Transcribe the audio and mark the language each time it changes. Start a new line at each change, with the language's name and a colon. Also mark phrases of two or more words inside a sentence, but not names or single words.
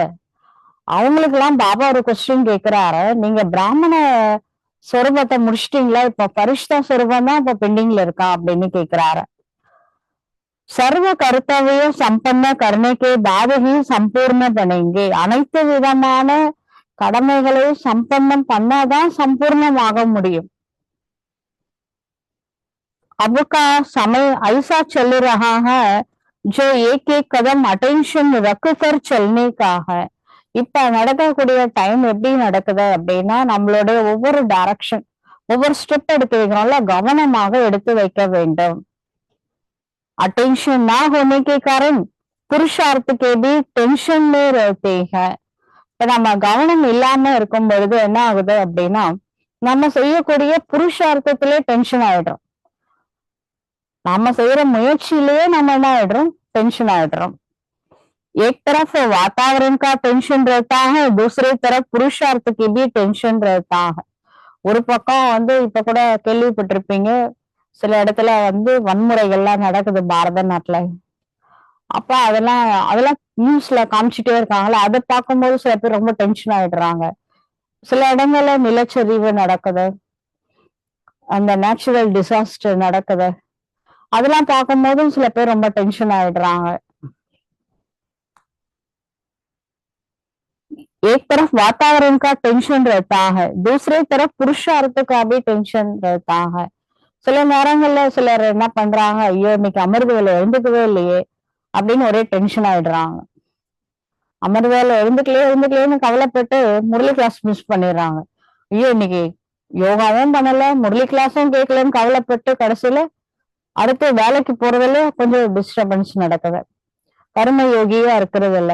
Tamil: அவங்களுக்கு எல்லாம் பாபா ஒரு கொஸ்டின் கேட்கிறாரு, நீங்க பிராமண சொரூபத்தை முடிச்சிட்டீங்களா, இப்ப பரிஷ்டா சொரூபம் தான் இப்ப பெண்டிங்ல இருக்கா அப்படின்னு கேட்கிறாரு.
Hindi: सर्व कर्तव्य सम्पन्न करने के बाद ही सम्पूर्ण बनेंगे.
Tamil: அனைத்து விதமான கடமைகளையும் சம்பன்னம் பண்ணாதான் சம்பூர்ணமாக முடியும்.
Hindi: अब का समय ऐसा चल रहा है जो एक एक कदम अटेंशन रख कर चलने का है.
Tamil: இப்ப நடக்கக்கூடிய டைம் எப்படி நடக்குது அப்படின்னா, நம்மளுடைய ஒவ்வொரு டைரக்ஷன், ஒவ்வொரு ஸ்டெப் எடுத்து வைக்கிறோம்ல, கவனமாக எடுத்து வைக்க வேண்டும்.
Hindi: अटेंशन ना होने के कारण पुरुषार्थ के भी टेंशन में रहते हैं.
Tamil: இப்ப நம்ம கவனம் இல்லாம இருக்கும் பொழுது என்ன ஆகுது அப்படின்னா, நம்ம செய்யக்கூடிய புருஷார்த்தத்திலே டென்ஷன் ஆயிடும். நாம செய்யற முயற்சியிலேயே நம்ம என்ன ஆயிடுறோம்? டென்ஷன் ஆயிடுறோம்.
Hindi: एक तरफ वातावरण का टेंशन रहता है, दूसरी तरफ पुरुषार्थ की भी टेंशन रहता है.
Tamil: ஒரு பக்கம் வந்து இப்ப கூட கேள்விப்பட்டிருப்பீங்க, சில இடத்துல வந்து வன்முறைகள்லாம் நடக்குது பாரத நாட்டுல. அப்ப அதெல்லாம் அதெல்லாம் நியூஸ்ல காமிச்சிட்டே இருக்காங்களா, அதை பார்க்கும்போது சில பேர் ரொம்ப டென்ஷன் ஆயிடுறாங்க. சில இடங்கள்ல நிலச்சரிவு நடக்குது, அந்த
English: natural disaster
Tamil: நடக்குது, அதெல்லாம் பார்க்கும்போதும் சில பேர் ரொம்ப டென்ஷன் ஆயிடுறாங்க.
Hindi: एक तरफ वातावरण का टेंशन रहता है, दूसरी तरफ पुरुषार्थ का भी टेंशन रहता है.
Tamil: சில நேரங்கள்ல சிலர் என்ன பண்றாங்க, ஐயோ இன்னைக்கு அமிர்த வேலை எழுந்துக்கவே இல்லையே அப்படின்னு ஒரே டென்ஷன் ஆயிடுறாங்க. அமிர்த வேலை எழுந்துக்கலையேன்னு கவலைப்பட்டு முரளி
English: class miss
Tamil: பண்ணிடுறாங்க. ஐயோ இன்னைக்கு யோகாவும் பண்ணல, முரளி கிளாஸும் கேட்கலன்னு கவலைப்பட்டு கடைசியில அடுத்து வேலைக்கு போறதுல கொஞ்சம் டிஸ்டர்பன்ஸ் நடக்குது, கர்ம யோகியா இருக்கிறது இல்ல.